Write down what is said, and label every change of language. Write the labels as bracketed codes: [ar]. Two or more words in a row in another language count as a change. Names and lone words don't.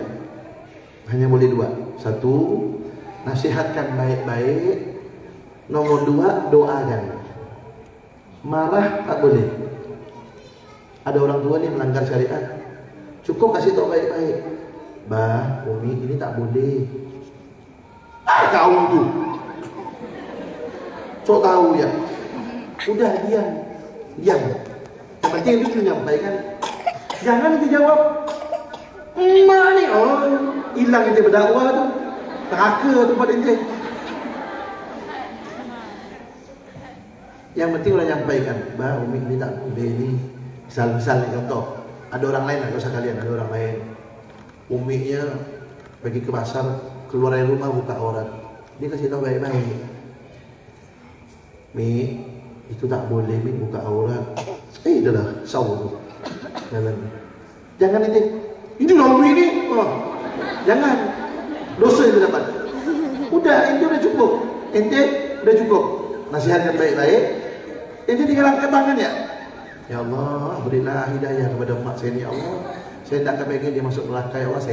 [ms] Hanya boleh dua. Satu, nasihatkan baik-baik. Nomor dua, doakan. Marah tak boleh. Ada orang tua nih melanggar syariat, cukup kasih tahu baik-baik. Bah, Umi ini tak boleh. Kau tu sok tahu ya. Udah diam. Yang penting itu menyampaikan. Jangan dijawab. Emak ni, oh hilang ente berdakwah tu. Neraka tempat ente. Yang penting udah nyampaikan. Bah, Umi ini tak boleh ni. Misal ni contoh, ada orang lain, tak usah kalian, ada orang lain. Uminya pergi ke pasar, keluar dari rumah buka aurat. Dia kasih tahu baik-baik. Mi, itu tak boleh Mi buka aurat. Dah lah, saw tu. Jangan ini lah Umi ni. Oh. Jangan. Dosa itu dapat. Udah, ente udah cukup. Ente udah cukup. Nasihatkan baik-baik. Ente tinggal angkat tangan ya. Ya Allah, berilah hidayah kepada mak saya ni, ya Allah. Saya tak kepengen dia masuk neraka, ya Allah.